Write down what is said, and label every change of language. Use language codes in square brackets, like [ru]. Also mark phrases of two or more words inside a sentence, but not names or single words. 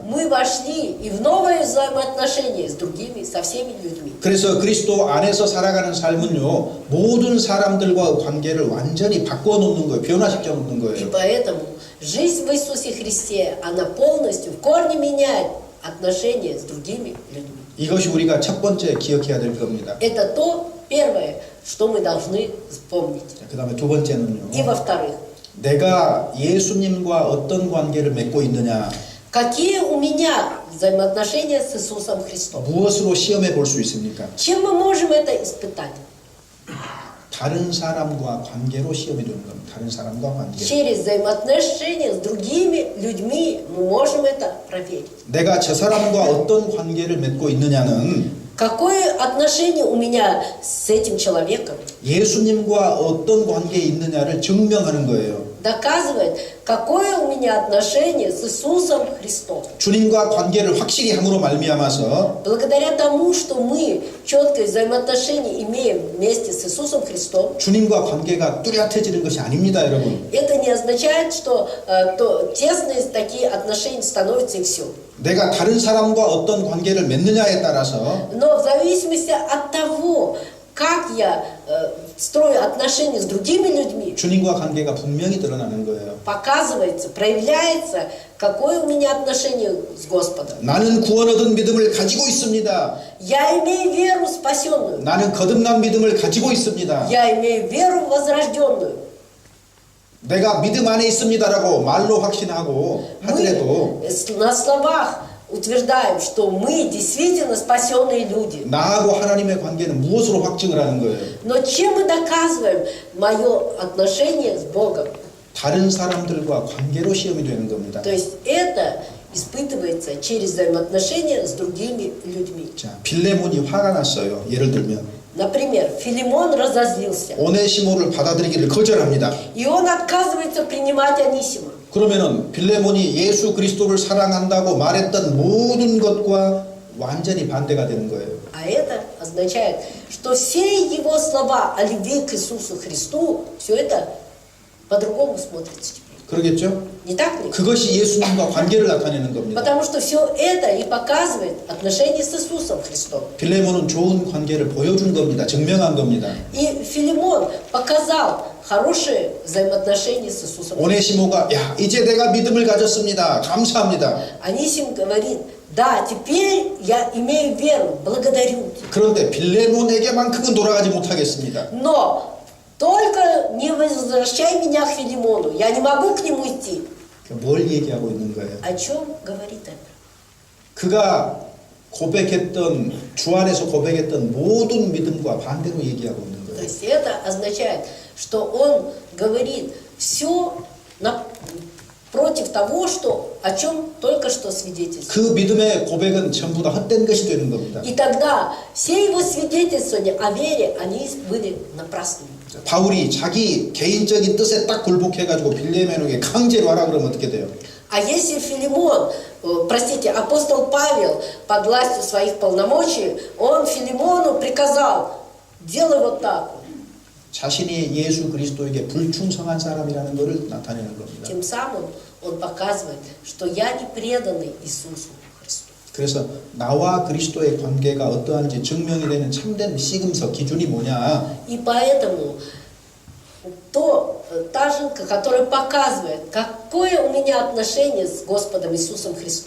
[ru] мы вошли и в новые взаимоотношения с другими, со всеми людьми. [ko] 그래서 그리스도 안에서 살아가는 삶은요, 모든 사람들과 관계를 완전히 바꿔 놓는 거예요. 변화시켜 놓는 [ru] И [ko] 거예요. [ru] поэтому жизнь в Иисусе Христе, она полностью, в корне меняет отношения с другими людьми. [ko] 이것이 우리가 첫 번째 기억해야 될 겁니다. [ru] Это то первое, что мы должны вспомнить. [ko] 그 다음에 두 번째는요, [ru] И во-вторых, [ko] 내가 예수님과 어떤 관계를 맺고 있느냐, [ru] какие у меня взаимоотношения с Иисусом Христом? [ko] 무엇으로 시험해 볼 수 있습니까? [ru] Чем мы можем это испытать? [ko] 다른 사람과 관계로 시험해 두는 겁니다. 다른 사람과 관계. [ru] Через взаимоотношения с другими людьми мы можем это проверить. [ko] 내가 저 사람과 어떤 관계를 맺고 있느냐는 [ru] Какое отношение у меня с этим человеком? [ko] 예수님과 어떤 관계에 있느냐를 증명하는 거예요. [ru] Доказывает, какое у меня отношение с Иисусом Христом. [ko] 주님과 관계를 확실히 함으로 말미암아서 [ru] Благодаря тому, что мы четкое взаимоотношение имеем вместе с Иисусом Христом, [ko] 주님과 관계가 뚜렷해지는 것이 아닙니다, 여러분. [ru] это не означает, что то тесные такие отношения становятся и все. [ko] 내가 다른 사람과 어떤 관계를 맺느냐에 따라서 [ru] Но в зависимости от того, как я строю отношения с другими людьми, [ko] 주님과 관계가 분명히 드러나는 거예요. [ru] показывается, проявляется, какое у меня отношение с Господом. [ko] 나는 구원 얻은 믿음을 가지고 있습니다. [ru] Я имею веру спасенную. [ko] 나는 거듭난 믿음을 가지고 있습니다. [ru] Я имею веру возрожденную. [ko] 내가 믿음 안에 있습니다라고 말로 확신하고 하더라도 [ru] Мы на словах утверждаем, что мы действительно спасенные люди. [ko] 나하고 하나님의 관계는 무엇으로 확증을 하는 거예요? [ru] Но чем мы доказываем мое отношение с Богом? [ko] 다른 사람들과 관계로 시험이 되는 겁니다. [ru] То есть это испытывается через взаимоотношения с другими людьми. [ko] 자, 빌레몬이 화가 났어요. 예를 들면 [ru] Например, Филимон разозлился, [ko] 오네시모를 받아들이기를 거절합니다. [ru] и он отказывается принимать Анисима. [ko] 그러면은 빌레몬이 예수 그리스도를 사랑한다고 말했던 모든 것과 완전히 반대가 되는 거예요. [ru] А это означает, что все его слова о любви к Иисусу Христу, все это по-другому смотрится теперь. [ko] 그러겠죠? [ru] Не так ли? [ko] 그것이 예수님과 관계를 나타내는 겁니다. [ru] Потому что все это и показывает отношения с Иисусом Христом. [ko] 빌레몬은 좋은 관계를 보여준 겁니다. 증명한 겁니다. [ru] И Филимон показал хорошие взаимоотношения с Иисусом Христом. [ko] 오네시모가 야 이제 내가 믿음을 가졌습니다. 감사합니다. [ru] Анисим говорит, да, теперь я имею веру, благодарю тебя. [ko] 그런데 빌레몬에게만큼은 돌아가지 못하겠습니다. [ru] Но только не возвращай меня к Филимону, я не могу к нему идти. [ko] 뭘 얘기하고 있는 거예요? [ru] О чем говорит это? [ko] 그가 고백했던 주 안에서 고백했던 모든 믿음과 반대로 얘기하고 있는 [ru] То [ko] 거예요. [ru] есть это означает, что он говорит все против того, о чем только что свидетельствовал. [ko] 그 믿음의 고백은 전부 다 헛된 것이 되는 겁니다. [ru] И тогда все его свидетельствования о вере, они были напрасными. [ko] 바울이 자기 개인적인 뜻에 딱 굴복해가지고 빌레몬에게 강제로 하라 그러면 어떻게 돼요? [ru] А если Филимон, апостол Павел под властью своих полномочий, он Филимону приказал, делай вот так. [ko] 자신이 예수 그리스도에게 불충성한 사람이라는 것을 나타내는 겁니다. [ru] Тем самым он показывает, что я не преданный Иисусу Христу. [ko] 그래서 나와 그리스도의 관계가 어떠한지 증명이 되는 참된 시금석 기준이 뭐냐? [ru] И поэтому та жилка, которая показывает, какое у меня отношение с Господом Иисусом Христом,